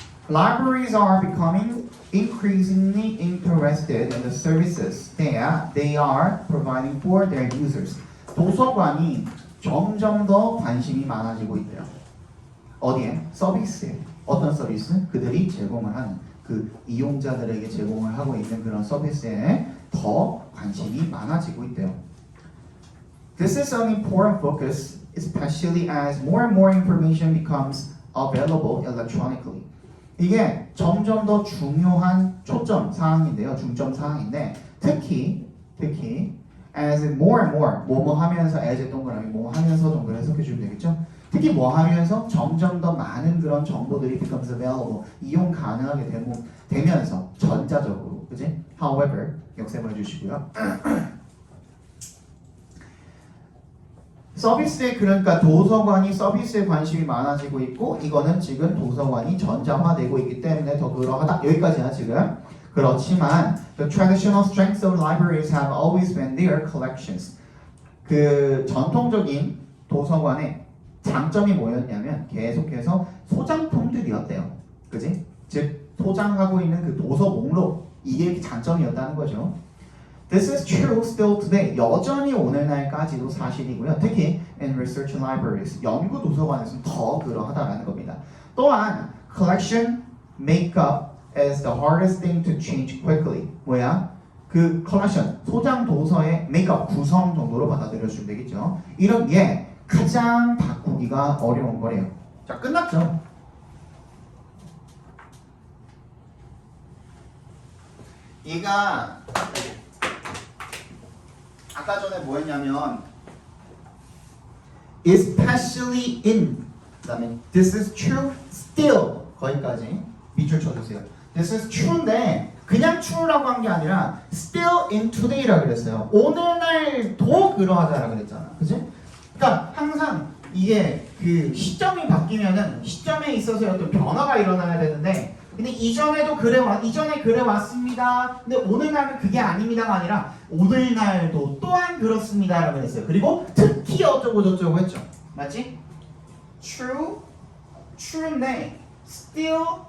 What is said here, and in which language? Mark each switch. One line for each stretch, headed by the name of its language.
English: Libraries are becoming increasingly interested in the services that they are providing for their users.
Korean: 도서관이 점점 더 관심이 많아지고 있대요. 어디에? 서비스에. 어떤 서비스? 그들이 제공을 하는 그 이용자들에게 제공을 하고 있는 그런 서비스에 더 관심이 많아지고 있대요.
English: This is an important focus, especially as more and more information becomes available electronically.
Korean: 이게 점점 더 중요한 초점 사항인데요. 중점 사항인데 특히
English: as more and more
Korean: 뭐뭐 하면서 as 동그라미 뭐 하면서 정도를 해석해 주면 되겠죠. 특히 뭐 하면서 점점 더 많은 그런 정보들이
English: becomes available
Korean: 이용 가능하게 되면서 전자적으로 그지? However 역셈을 해주시고요. 서비스에 그러니까 도서관이 서비스에 관심이 많아지고 있고 이거는 지금 도서관이 전자화되고 있기 때문에 더 그러하다 여기까지야 지금. 그렇지만
English: the traditional strengths of libraries have always been their collections.
Korean: 그 전통적인 도서관의 장점이 뭐였냐면 계속해서 소장품들이었대요. 그지? 즉 소장하고 있는 그 도서 목록 이게 장점이었다는 거죠.
English: This is true still today.
Korean: 여전히 오늘날까지도 사실이고요. 특히
English: in research libraries,
Korean: 연구 도서관에서는 더 그러하다라는 겁니다. 또한
English: collection makeup is the hardest thing to change quickly.
Korean: 뭐야? 그 collection, 소장 도서의 makeup, 구성 정도로 받아들여주면 되겠죠. 이런 게 가장 바꾸기가 어려운 거래요. 자, 끝났죠? 얘가 아까 전에 뭐 했냐면
English: especially in
Korean: 그다음에
English: this is true still
Korean: 거기까지 밑줄 쳐주세요.
English: This is true
Korean: 인데 그냥 true라고 한 게 아니라
English: still in today
Korean: 라 그랬어요. 오늘날도 그러하다라 그랬잖아, 그지? 그러니까 항상 이게 그 시점이 바뀌면은 시점에 있어서 어떤 변화가 일어나야 되는데. 근데 이전에 그래 왔습니다. 근데 오늘날은 그게 아닙니다가 아니라 오늘날도 또한 그렇습니다라고 했어요. 그리고 특히 어쩌고 저쩌고 했죠. 맞지? true인데 still